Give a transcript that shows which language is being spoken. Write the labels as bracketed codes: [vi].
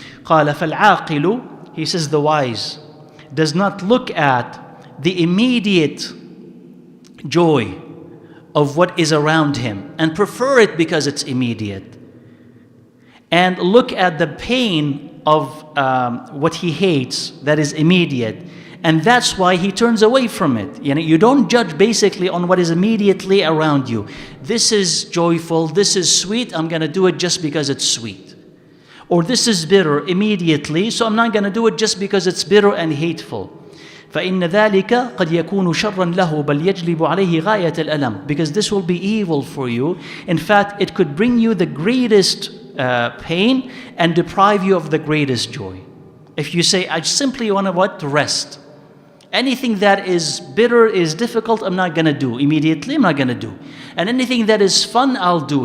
[ar] قال فالعاقل, [en] he says the wise, does not look at the immediate joy of what is around him and prefer it because it's immediate, and look at the pain of what he hates that is immediate, and that's why he turns away from it. You don't judge basically on what is immediately around you. This is joyful, this is sweet, I'm going to do it just because it's sweet. Or this is bitter immediately, so I'm not going to do it just because it's bitter and hateful. [ar] فإن ذلك قد يكون شرا له بل يجلب عليه غاية الألم, [en] because this will be evil for you. In fact, it could bring you the greatest pain and deprive you of the greatest joy. If you say, I simply want to what? Rest. Anything that is bitter, is difficult, I'm not going to do. Immediately, I'm not going to do. And anything that is fun, I'll do.